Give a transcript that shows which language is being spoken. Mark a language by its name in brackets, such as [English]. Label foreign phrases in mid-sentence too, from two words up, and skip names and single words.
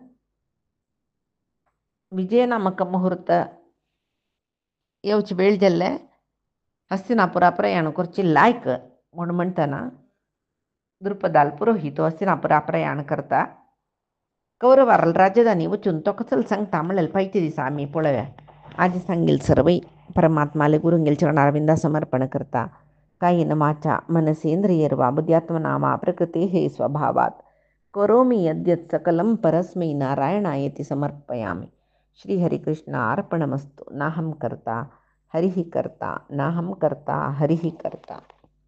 [Konkani] विजयनामक मुहूर्त येवची वेळ जाल्ले हस्तिनापुरा प्रयाण करची लायक म्हूण म्हणटना द्रुपदाल पुरोहीत हस्तिनापुरा प्रयाण करता कौरवाराल राजधानी वचून तो कसले सांगता म्हणल्यार फायच्या दिसा आमी पळोवया आज सांगेल सर्वय परमात्माले गुरुंगेल चरणारविंदा समर्पण करता [Sanskrit] कायेन वाचा मनसेंद्रियर्वा बुद्ध्यात्मना वा प्रकृतेः स्वभावात् करोमि यद्यत् सकलं परस्मै नारायणायेति समर्पयामि श्रीहरिकृष्णार्पणमस्तु नाहं कर्ता हरिः कर्ता नाहं कर्ता हरिः कर्ता।